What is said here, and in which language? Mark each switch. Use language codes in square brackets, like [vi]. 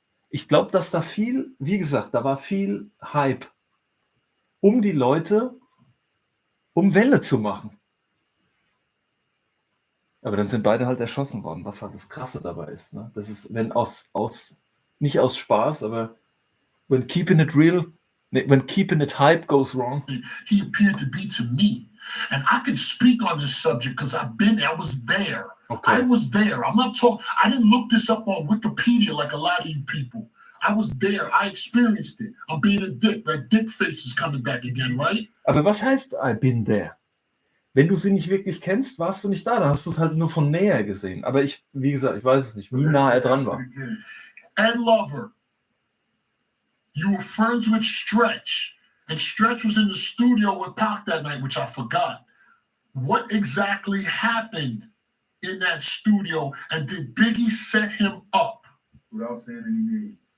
[de] Ich glaube, dass da viel, wie gesagt, da war viel Hype, um die Leute, um Welle zu machen. Aber dann sind beide halt erschossen worden, was halt das Krasse dabei ist. Ne? Das ist, wenn nicht aus Spaß, aber [en] when keeping it real, when keeping it hype goes wrong. He appeared to be to me. And I can speak on this subject because I've been there. I was there. Okay. I was there. I'm not talking, I didn't look this up on Wikipedia like a lot of you people. I was there. I experienced it. I'm being a dick. That dick face is coming back again, right? [de] Aber was heißt [en] I been there? [de] Wenn du sie nicht wirklich kennst, warst du nicht da. Dann hast du es halt nur von näher gesehen. Aber wie gesagt, ich weiß es nicht, wie nah er dran war. [en] Ed Lover, you were friends with Stretch. And Stretch was in the studio with Pac that night, which I forgot. What exactly happened in that studio? And did Biggie set him up? Without saying any names.